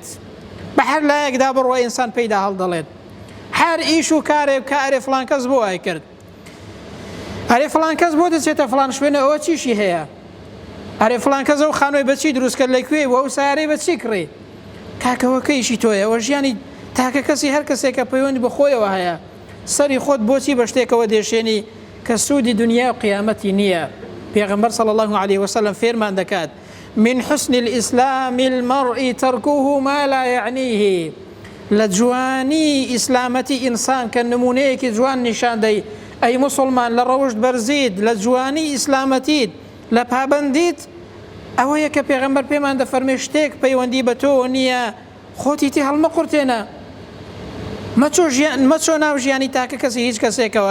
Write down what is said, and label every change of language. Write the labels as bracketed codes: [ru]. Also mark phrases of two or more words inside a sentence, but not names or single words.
[ckb] بە هەر لایەکدا بڕۆ ئینسان پێیدا هەڵدەڵێت هەر ئیش و کارێک کە ئەرێ فڵان کەس بۆ وای کرد، ئەرێ فڵان کەس بۆ دەچێتە فڵان شوێنە ئەوە چیشی هەیە، ئەرێ فڵان کەس ئەو خانووی بەچی دروست کرد لەکوێ بۆ ئەو سیارەی بەچی کڕی، کاکەوەکەیشی تۆیە. ئەوە ژیانی تاکە کەسی هەر کەسێکە پەیوەندی بەخۆیەوە هەیە سەری خۆت بۆچی بە شتێکەوە دێشێنی کە سوودی دنیا و قیامەتی نییە. پێغەمبەر [ar] صلی الله عليه وسلم [ckb] فێرمان دەکات [ar] من حسن الإسلام المرء تركه ما لا يعنيه. [ckb] لە جوانی ئیسلامەتی ئینسان کە نمونەیەکی جوان نیشان دەی ئەی موسڵمان لە ڕەوشت بەرزیت لە جوانی ئیسلامەتیت لە پابەندیت ئەوەیە کە پێغەمبەر پێمان دەفەرمێ شتێک پەیوەندی بە تۆ نییە خۆتی تی هەڵمەقورتێنە مەچۆ ناو ژیانی تاکە کەسی هیچ کەسێکەوە.